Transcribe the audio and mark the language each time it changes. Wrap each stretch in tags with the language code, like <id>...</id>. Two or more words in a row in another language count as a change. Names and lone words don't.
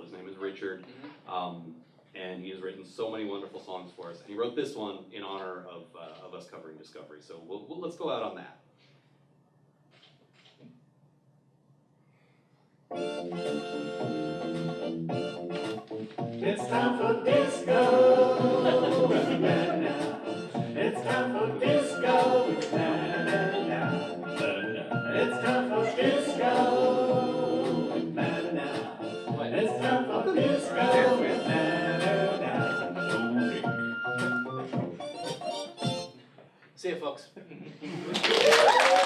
<en>His name is Richard, and he has written so many wonderful songs for us. And he wrote this one in honor of us covering Discovery. So let's go out on that. It's time for disco. Na-na-na. It's time for disco. Na-na-na. It's time for disco. Na-na-na. It's time for disco. Na-na-na. See you, folks.</en>